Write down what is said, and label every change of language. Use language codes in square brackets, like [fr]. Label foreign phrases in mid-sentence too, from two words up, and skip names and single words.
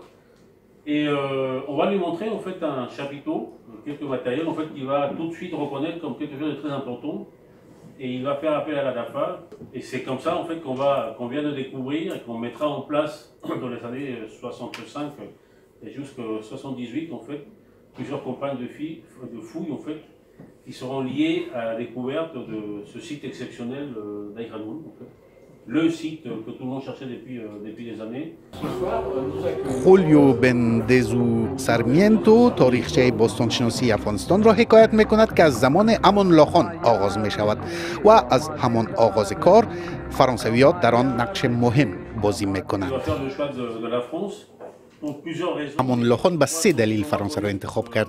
[fr] Et on va lui montrer en fait un chapiteau, quelques matériels en fait qu'il va tout de suite reconnaître comme quelque chose de très important et il va faire appel à la DAFA et c'est comme ça en fait qu'on vient de découvrir et qu'on mettra en place dans les années 65 et jusqu'à 78 en fait plusieurs campagnes de fouilles en fait qui seront liés à la découverte de ce site exceptionnel d'Aïkhanoul, le site que tout le monde cherchait depuis des années. [fa] خولیو بندزو سارمینتو تاریخچه باستانشناسی افغانستان را حکایت میکند که از زمان امان الله خان آغاز می شود و از همان آغاز کار فرانسویات در آن نقش مهم بازی میکنند. امان الله خان به 3 دلیل فرانسه را انتخاب کرد.